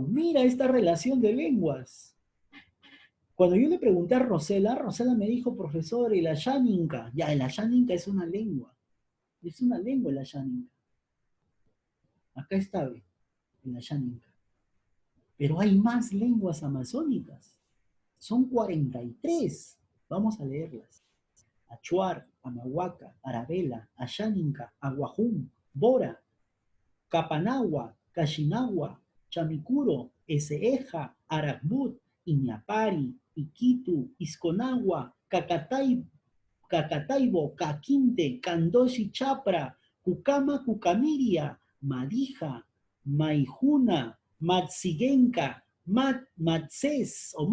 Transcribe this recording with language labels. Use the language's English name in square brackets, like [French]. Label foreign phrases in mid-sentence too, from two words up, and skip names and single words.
[Spanish] Mira esta relación de lenguas. Cuando yo le pregunté a Rosela, Rosela me dijo, profesor, el Ayaninka. Ya, el Ayaninka es una lengua. Es una lengua el Ayaninka. Acá está, el Ayaninka. Pero hay más lenguas amazónicas. Son 43. Vamos a leerlas. Achuar, Amahuaca, Arabela, Ayaninka, Aguajún, Bora, Capanagua, Cachinagua, Chamicuro, Eseeja, Aracbut, Iñapari, Iquitu, Isconagua, Cacataibo, Caquinte, Candoshi Chapra, Cucama, Cucamiria, Madija, Maijuna, Matziguenca, Matzes,